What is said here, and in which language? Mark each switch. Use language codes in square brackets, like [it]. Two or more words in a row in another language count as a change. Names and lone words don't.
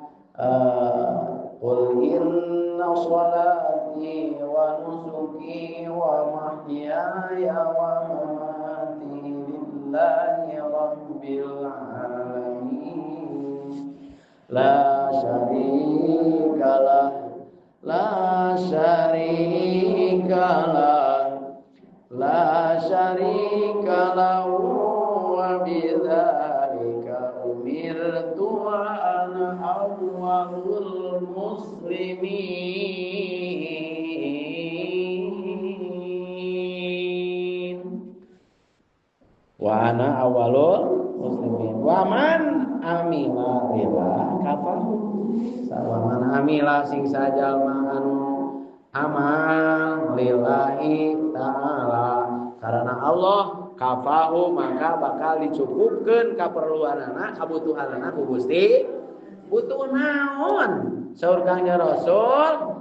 [ar] قل إن صلاتي و نسكي و محياي و مماتي لله رب العالمين لا شريك له لا شريك له لا شريك له و بذلك أمرت و أنا أول المسلمين و أنا أول المسلمين و من عمل لله كفاه سواء من عمل [su] sing sajalma anu amal [ar] لله تعالى [id] karena Allah [ar] kafahu [su] maka bakal dicukupkeun kaperluanana kabutuhanana ku Gusti. Butuh naon saur Kangjeng Rasul?